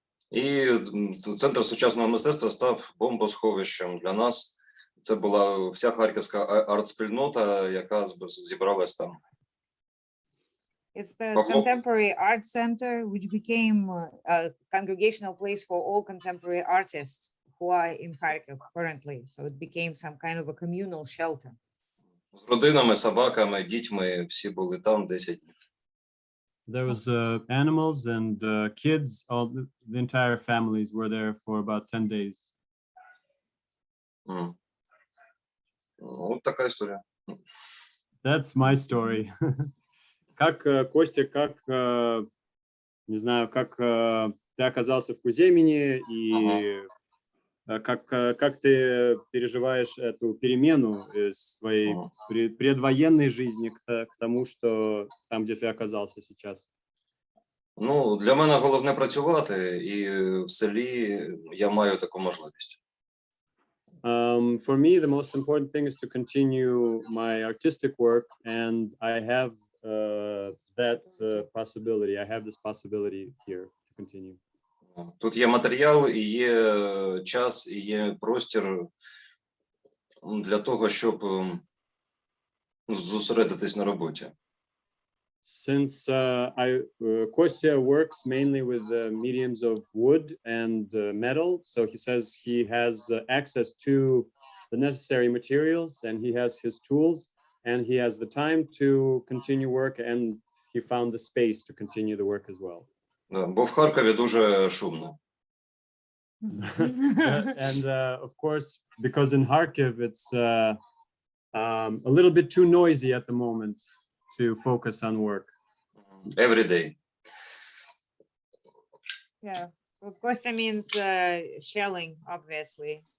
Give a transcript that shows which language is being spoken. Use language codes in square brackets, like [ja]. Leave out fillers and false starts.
[uk] І центр сучасного мистецтва став бомбосховищем для нас. Це була вся харківська арт-спільнота, яка зібралась там. [en] It's the contemporary art center, which became a congregational place for all contemporary artists who are in Kharkiv currently. So it became some kind of a communal shelter. [uk] З родинами, собаками, дітьми, всі були там 10 днів. [en] There was animals and kids. All the entire families were there for about 10 days. [uk] М. От така історія. [en] That's my story. [ru] Как, Костя, как, не знаю, как ты оказался в Куземине и как ты переживаешь эту перемену из своей Ага. предвоенной жизни к тому, что там, где ты оказался сейчас? [uk] Ну, для мене головне працювати, і в селі я маю таку можливість. [en] For me, the most important thing is to continue my artistic work, and I have that possibility. I have this possibility here to continue. [uk] Тут є матеріал, і є час, і є простір для того, щоб зосередитись на роботі. [en] Since Kostya works mainly with mediums of wood and metal, so he says he has access to the necessary materials, and he has his tools, and he has the time to continue work, and he found the space to continue the work as well. [uk] Да, бо в Харкові дуже шумно. [en] And of course, because in Kharkiv, it's a little bit too noisy at the moment to focus on work. Every day. Yeah. Well, Kostya means shelling, obviously.